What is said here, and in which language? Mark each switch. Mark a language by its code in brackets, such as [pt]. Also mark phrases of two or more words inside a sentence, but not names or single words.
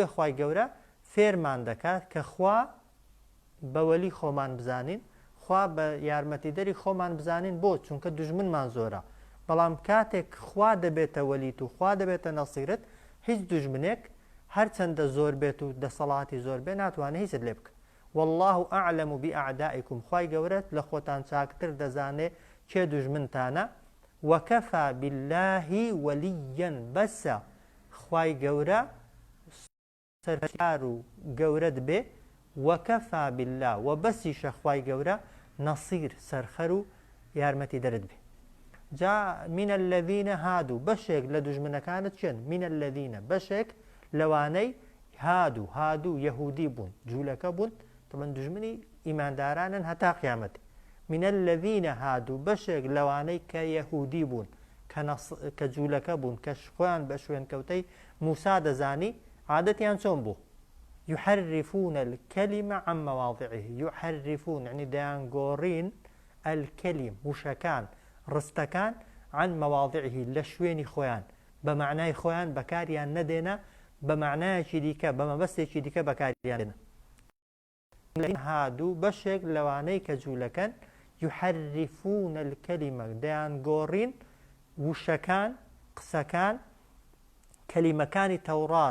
[ckb] خوای گەورە فێرمان دەکات کە خوا بە وەلی خۆمان بزانین خوا بە یارمەتیدەری خۆمان بزانین بۆ چونکە دوژمنمان زۆرە بەڵام کاتێک خوا دەبێتە وەلیت و خوا دەبێتە نەسیرت هیچ دوژمنێک هەرچەندە زۆر بێت و دەسەڵاتی زۆر بێ ناتوانێت هیچت لێ بکە [ar] والله ئەعلەم بئەعدائیکم [ckb] خوای گەورە لە خۆتان چاکتر دەزانێ کێ دوژمنتانە [ar] وەکەفا بالله وەلیەن [ckb] بەسە خوای گەورە سەرکار و گەورەت بێ [ar] وەکەفا بالله [ckb] و بەسیشە خوای گەورە نەسیر سەرخەر و یارمەتی دەرت بێ جا [ar] من الذين هادوا [ckb] بەشێک لە دوژمنەکانت چێن [ar] من الذين [ckb] بەشێک لەوانەی هادو یەهودی بوون جوولەکە بوون تەمەن دوژمنی ئیماندارانن هەتا قیامەتی [ar] من الذين هادوا [ckb] بەشێک لەوانەی کە یەهودی بوون کە جوولەکە بوون کە خۆیان بە شوێنکەوتەی موسا دەزانی عادەتیان چۆن بوو [ar] يحرفون الكلمة عن مواضعه يحرفون يعني [ckb] دەیانگۆڕین الكلم وشەکان ڕستەکان [ar] عن مواضعه [ckb] لە شوێنی خۆیان بە معنای خۆیان بەکاریان نەدێنە بە معنایەکی دیکە بە مەبەستێکی دیکە بەکاریان دێنە هادوو بەشێک لەوانەی کە جوولەکەن [ar] يحرفون الكلمة [ckb] دەیانگۆڕین وشەکان قسەکان کەلیمەکانی تەورات